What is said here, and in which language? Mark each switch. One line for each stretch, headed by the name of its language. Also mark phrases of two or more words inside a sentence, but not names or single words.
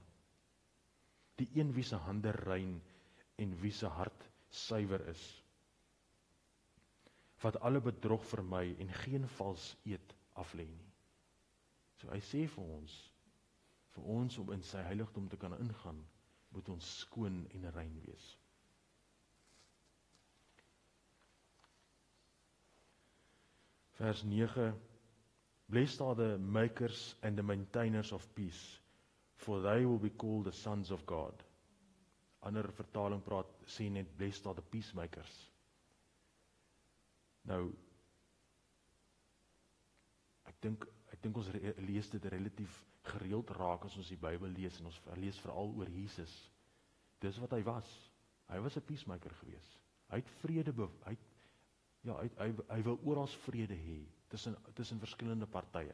Afrikaans: Die een wie se hande rein en wie se hart suiwer is, wat alle bedrog vermy en geen vals eed aflê nie. So hy sê vir ons om in sy heiligdom te kan ingaan, moet ons skoon en rein wees. Vers 9,
English: Blessed are the makers and the maintainers of peace, for they will be called the sons of God.
Afrikaans: Ander vertaling sê net,
English: Blessed are the peacemakers.
Afrikaans: Nou, ek dink ons lees dit relatief gereeld raak as ons die Bybel lees, en ons lees veral oor Jesus. Dis wat hy was. Hy was 'n peacemaker gewees. Hy het vrede hy wil oral vrede hê tussen verskillende partye.